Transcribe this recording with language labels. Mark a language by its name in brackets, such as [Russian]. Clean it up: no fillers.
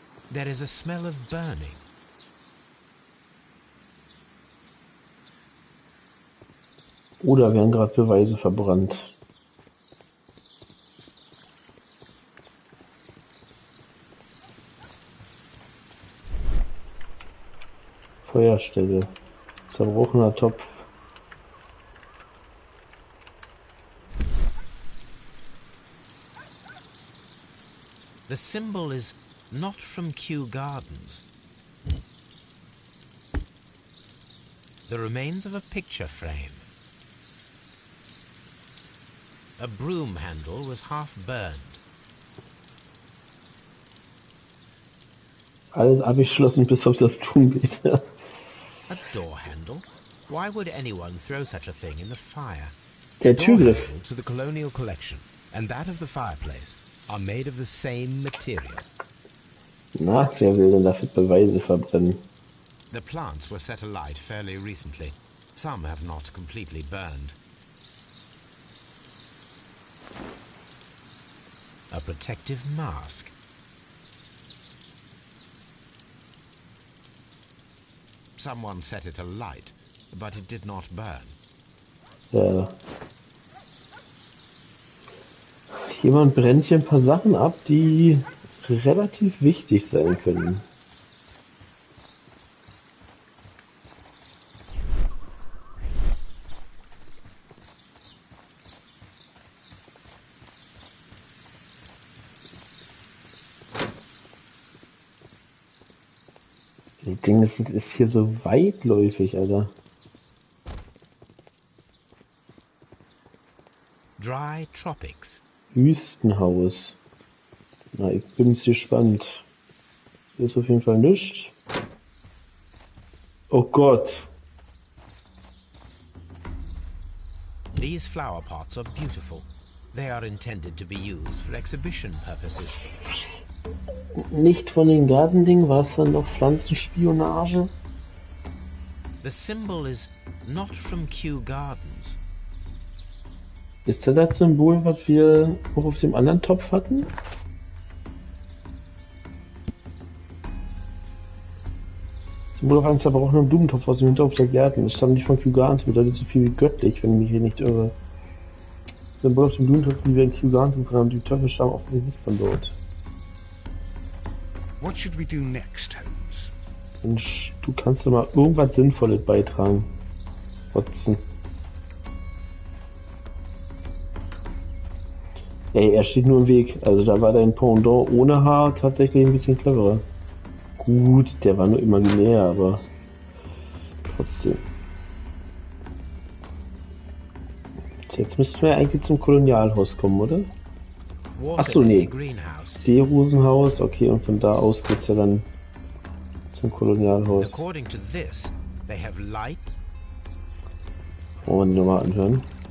[English] There is a smell of burning. [German] Oder werden gerade Beweise verbrannt. Feuerstelle. Zerbrochener Topf. [English] The symbol is not from Kew Gardens. The remains of a picture frame. A broom handle was half burned. [German] Alles abgeschlossen bis auf das Blumenbeet. [English] A door handle? Why would anyone throw such a thing in the fire? [German] Der [English] The door [German] Türgriff. [English] handle to the colonial collection and that of the fireplace are made of the same material. [German] Na, wer will denn dafür Beweise verbrennen? [English] The plants were set alight fairly recently. Some have not completely burned. A protective mask. Someone set it alight, but it did not burn. [German] Ja. Jemand brennt hier ein paar Sachen ab, die relativ wichtig sein können. Das Ding ist hier so weitläufig, Alter. [English] Dry tropics. [German] Wüstenhaus. Na, ich bin's gespannt. Hier ist auf jeden Fall nichts. Oh Gott. [English] These flower pots are beautiful. They are intended to be used for exhibition purposes. [German] Nicht von den Gartendingen, war es dann noch Pflanzenspionage? [English] The symbol is not from Kew Gardens. [German] Ist das Symbol, was wir auch auf dem anderen Topf hatten? Symbol auf einem zerbrochenen Blumentopf aus dem Hinterhof der Gärten. Es stammt nicht von Kew Gardens, bedeutet so viel wie göttlich, wenn ich mich hier nicht irre. Symbol auf dem Blumentopf, die wir in Kew Gardens gefunden haben, die Töpfe stammen offensichtlich nicht von dort. [English] What should we do next, Holmes? [German] Mensch, du kannst doch mal irgendwas Sinnvolles beitragen. Watson. Ey, er steht nur im Weg. Also da war dein Pendant ohne Haar tatsächlich ein bisschen cleverer. Gut, der war nur imaginär, aber trotzdem. Jetzt müssten wir eigentlich zum Kolonialhaus kommen, oder? Achso, nee. Seerosenhaus, okay, und von da aus geht's ja dann zum Kolonialhaus. [English] According to this, they have light. [German] Wollen wir die nochmal anhören?